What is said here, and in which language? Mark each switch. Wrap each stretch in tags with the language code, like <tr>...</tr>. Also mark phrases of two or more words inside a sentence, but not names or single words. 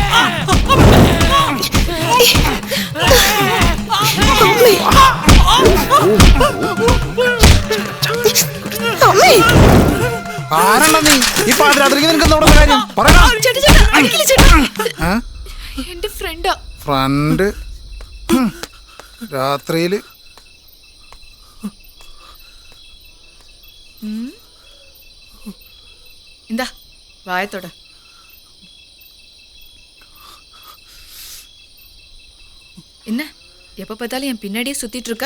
<ml>Oh, ആരാണ് നീ ഈ പാതിരാത്രിക്ക് നിനക്ക് എന്താ ഇവിടെ കാര്യം പറയാ. എന്റെ ഫ്രണ്ടാ. ഫ്രണ്ട് രാത്രിയില്</ml> <ta>இந்தா வாயத்தோட. என்ன எப்ப பார்த்தாலும் என் பின்னாடியே சுத்திட்டு இருக்க?</ta>